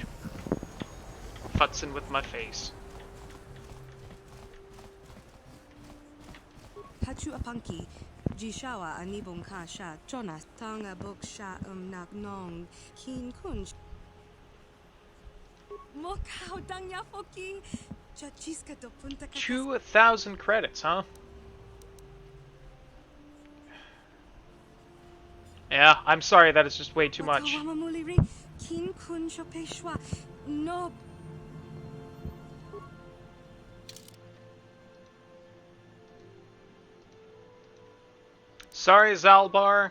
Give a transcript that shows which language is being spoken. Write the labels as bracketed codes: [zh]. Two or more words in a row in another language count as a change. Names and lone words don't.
[en] Futzing with my face. Hachu apanki, Jishawa anibong kasha, Jonas tanga boksha nak nong, kin kunj. Mokau dangya foki, chachiska to punta 2,000 credits, huh? Yeah, I'm sorry, that is just way too much. No. Sorry, Zalbar.